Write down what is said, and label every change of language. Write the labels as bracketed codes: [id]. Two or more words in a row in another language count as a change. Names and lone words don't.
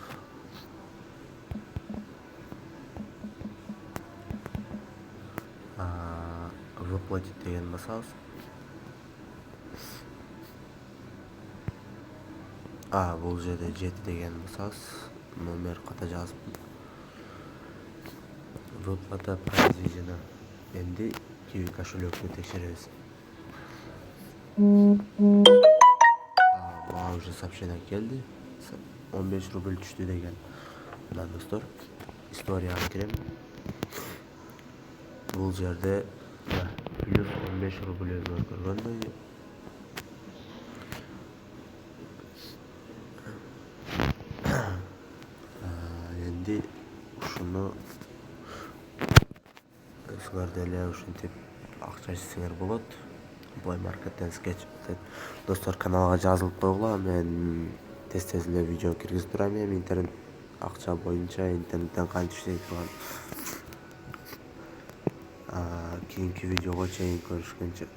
[uz] Выплатить degan bo'lsangiz, bu yerda 7 degan bo'lsangiz, nomer qayta yozib [ru] выплата произведена. [uz] Endi Kiwi kошелёкni tekshiramiz. [ky] Мага [ru] уже сообщение [ky] келди. 15 рубль түштү деген. Мына достор, историяга кирем. Бул жерде плюс 15 рубль көргөндөй. Энди ушуну өзүңөр деле ушинтип акча ичсеңер болот. Плay Market'ten sketch. Достор, каналга жазылып койгула. Мен тез эле видео киргизип турам эми интернет акча боюнча, интернеттен кантип иштей турган. Кийинки видеого чейин көрүшкөнчө.